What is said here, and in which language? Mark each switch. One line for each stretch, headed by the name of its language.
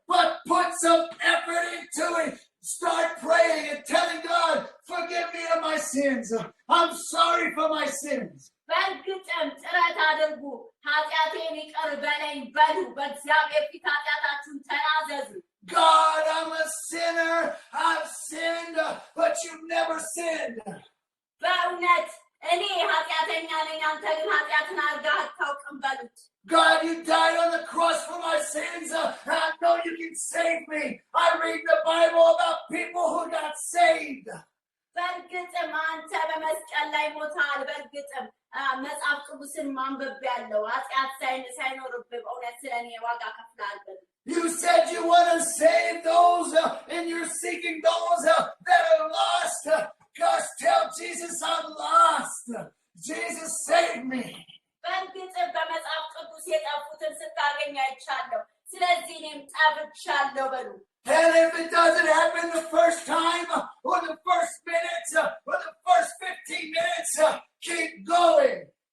English: But put some effort into it. Start praying and telling God, forgive me of my sins. I'm sorry for my sins.
Amharic: በእርግጥም ጥረት አድርጉ ኃጢአቴን ይቅር በለኝ በሉ በእግዚአብሔር ፊት ኃጢአታችሁን ተናዘዙ
English: God, I'm a sinner. I've sinned, but you've never sinned.
Amharic: በእውነት እኔ ኃጢአተኛ ነኝ አንተ ግን ኃጢአትን አድርገህ አታውቅም በሉት
English: God, you died on the cross for my sins. I know you can save me. I read the Bible about people who got saved.
Amharic: በእርግጥም አንተ በመስቀል ላይ ሞተሃል በእርግጥም መጽሐፍ ቅዱስን ማንበብ ያለው ኃጢአት ሳይኖርብህ በእውነት ስለኔ ዋጋ ከፍለሃል
English: You said you want to save those and you're seeking those that are lost. Gosh, tell Jesus I'm lost. Jesus, save me.
Amharic: በእርግጥም በመጽሐፍ ቅዱስ የጠፉትን ስታገኝ አይቻለሁ ስለዚህ እኔም ጠፍቻለሁ በሉ
English: And if it doesn't happen the first time, or the first minutes, or the first 15 minutes, keep going.